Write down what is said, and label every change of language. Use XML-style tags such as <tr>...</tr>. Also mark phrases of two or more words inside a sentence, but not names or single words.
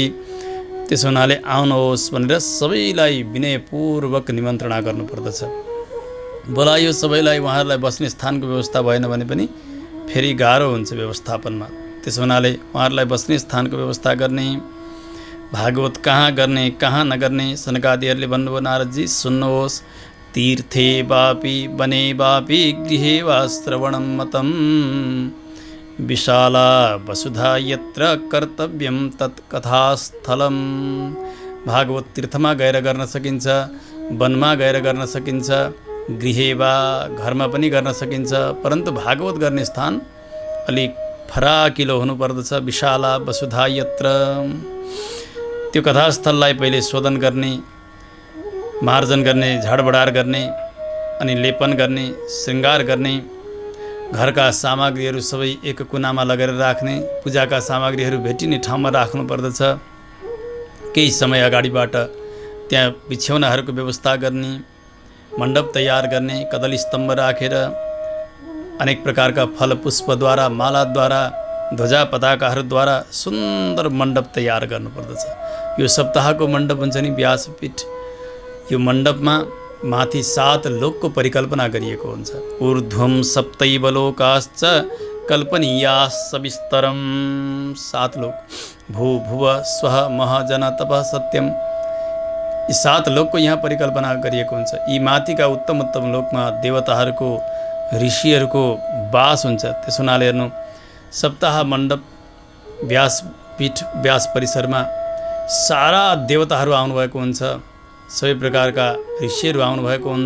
<ne>त्यसो हुनाले आउनुहोस् भनेर सबैलाई विनयपूर्वक निमन्त्रणा गर्नुपर्दछ। बोलायो सबैलाई, उहाँहरूलाई बस्ने स्थानको व्यवस्था भएन भने पनि फेरि गाह्रो हुन्छ व्यवस्थापनमा। त्यसो हुनाले उहाँहरूलाई बस्ने स्थानको व्यवस्था गर्ने। भागवत कहाँ गर्ने कहाँ नगर्ने सनकादिहरूले भन्नुभयो, नारदजी सुन्नुहोस्।</ne> <sa>तीर्थे वापि वने वापि गृहे वा श्रवणं मतम् विशाला वसुधा यत्र कर्तव्यं तत् कथास्थलं।</sa> <ne>भागवत तीर्थमा गएर गर्न सकिन्छ, वनमा गएर गर्न सकिन्छ,</ne> <sa>गृहे वा</sa> <ne>घरमा पनि गर्न सकिन्छ। परन्तु भागवत गर्ने स्थान अलिक फराकिलो हुनुपर्दछ।</ne> <sa>विशाला वसुधा यत्र,</sa> <ne>त्यो कथास्थललाई पहिले शोधन गर्ने, मार्जन गर्ने, झाडबडार गर्ने, अनि लेपन गर्ने, श्रृङ्गार गर्ने, घरका सामग्रीहरू सबै एक कुनामा लगेर राख्ने, पूजाका सामग्रीहरू भेटिने ठाउँमा राख्नुपर्दछ। केही समय अगाडिबाट त्यहाँ बिछ्यौनाहरूको व्यवस्था गर्ने, मण्डप तयार गर्ने, कदली स्तम्भ राखेर अनेक प्रकारका फल पुष्पद्वारा, मालाद्वारा, ध्वजा पताकाहरूद्वारा सुन्दर मण्डप तयार गर्नुपर्दछ। यो सप्ताहको मण्डप हुन्छ नि व्यासपीठ, यो मण्डपमा माथि 7 लोकको परिकल्पना गरिएको हुन्छ।</ne> <sa>ऊर्ध्वं सप्तैव लोकाश्च कल्पनीयाः सविस्तरं। 7 लोक, भू भुव स्वः मह जन तपः सत्यम,</sa> <ne>यी 7 लोकको यहाँ परिकल्पना गरिएको हुन्छ। यी माथिका उत्तम उत्तम लोकमा देवताहरूको, ऋषिहरूको वास हुन्छ। त्यसो हुनाले हेर्नु, सप्ताह मण्डप व्यासपीठ, व्यास परिसरमा सारा देवताहरू आउनुभएको हुन्छ, सबै प्रकारका ऋषिहरू आउनुभएको हुन्छ।</ne>